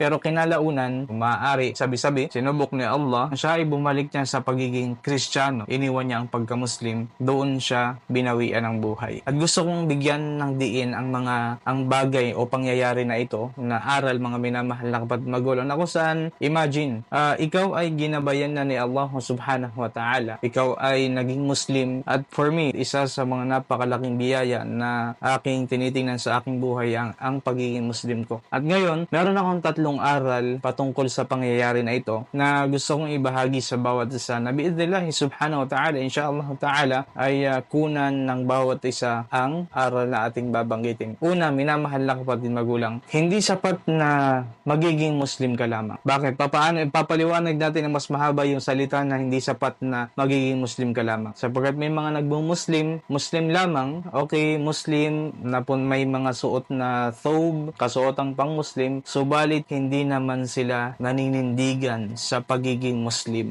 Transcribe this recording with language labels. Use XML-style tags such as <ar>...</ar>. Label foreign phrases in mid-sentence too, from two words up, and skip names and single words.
<tl>Pero kinalaunan, maaari, sabi-sabi, sinubok ni Allah, siya ay bumalik niya sa pagiging Kristiyano. Iniwan niya ang pagka-Muslim, doon siya binawian ng buhay. At gusto kong bigyan ng diin ang bagay o pangyayari na ito na aral mga minamahal na kapatid magulang na kung saan imagine ikaw ay ginabayan na ni Allah</tl> <ar>سبحانه وتعالى,</ar> <tl>ikaw ay naging Muslim at</tl> <en>for me</en> <tl>isa sa mga napakalaking biyaya na aking tinitingnan sa aking buhay ang pagiging Muslim ko. At ngayon meron akong tatlong aral patungkol sa pangyayari na ito na gusto kong ibahagi sa bawat isa na</tl> <ar>بإذن الله سبحانه وتعالى إن شاء الله تعالى</ar> <tl>ay kunan ng bawat isa ang aral na ating babanggitin. Una, minamahal na kapatid magulang, hindi sapat na magiging Muslim ka lamang. Bakit? Papaano ipapaliwanag natin na mas mahaba yung salita na hindi sapat na magiging Muslim ka lamang? Sapagkat may mga Muslim lamang, okay, Muslim na may mga suot na thobe, kasuotang pang Muslim, subalit hindi naman sila naninindigan sa pagiging Muslim.</tl>